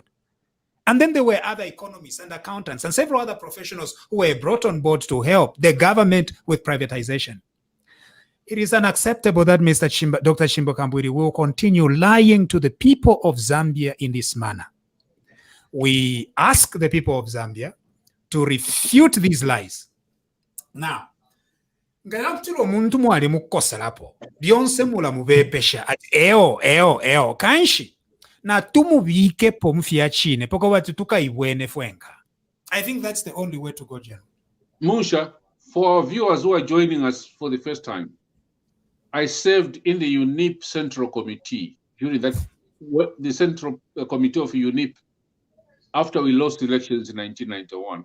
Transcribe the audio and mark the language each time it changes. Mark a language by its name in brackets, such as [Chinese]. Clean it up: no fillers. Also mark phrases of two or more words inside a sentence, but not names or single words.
[English] And then there were other economists and accountants and several other professionals who were brought on board to help the government with privatization. It is unacceptable that Dr. Chimbo Kambwili will continue lying to the people of Zambia in this manner. We ask the people of Zambia to refute these lies. Now, [Bemba] ngayakutira omuntu mwali mukukoserapo byonse mula mubepesha ati eo kanshi na tumubiikepo mufya chine poko bati tukaibwene fwenka. [English] I think that's the only way to go, General. Musha, for our viewers who are joining us for the first time, I served in the UNIP Central Committee during that, the Central Committee of UNIP, after we lost elections in 1991.